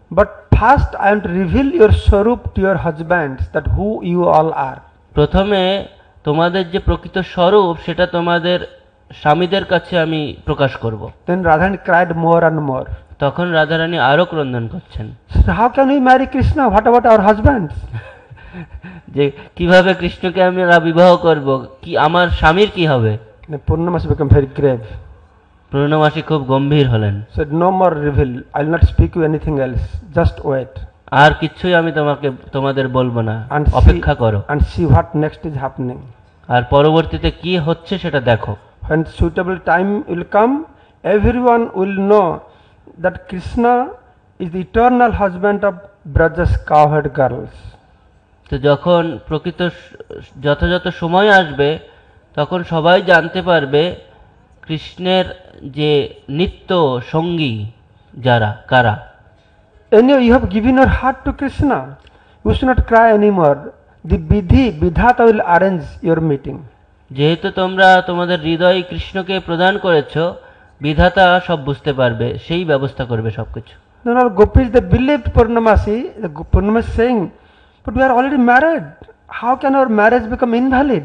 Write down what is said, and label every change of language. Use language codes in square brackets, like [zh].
[en] But first I want to reveal your swarup to your husbands, that who you all are. [bn] প্রথমে তোমাদের যে প্রকৃত স্বরূপ সেটা তোমাদের স্বামীদের কাছে আমি প্রকাশ করব। [en] Then Radharani cried more and more. [bn] তখন রাধারানী আরো ক্রন্দন করছেন [en] So how can we marry Krishna? What about our husbands? [bn] যে কিভাবে কৃষ্ণকে আমরা বিবাহ করব, কি আমার স্বামীর কি হবে? [en] Then Purnamasi became very grave. [bn] পূর্ণমাসী খুব গম্ভীর হলেন। [en] Said, no more reveal. I will not speak you anything else. Just wait [bn] আর কিছুই আমি তোমাদের বলবো না, [en] and [bn] অপেক্ষা করো [en] and see what next is happening. [bn] আর পরবর্তীতে কি হচ্ছে সেটা দেখো। [en] When suitable time will come, everyone will know that Krishna is the eternal husband of Braja's cowherd girls. [bn] তো যখন প্রকৃত যথাযথ সময় আসবে তখন সবাই জানতে পারবে কৃষ্ণের যে নিত্য সঙ্গী যারা কারা। [en] Anyway, you have given your heart to Krishna. You should not cry anymore. The Vidhata will arrange your meeting. [bn] যেহেতু তোমরা তোমাদের হৃদয় কৃষ্ণকে প্রদান করেছো, বিধাতা সব বুঝতে পারবে, সেই ব্যবস্থা করবে সবকিছু। [en] Then all gopis, they believed Purnamasi. Purnamasi saying, but we are already married. How can our marriage become invalid?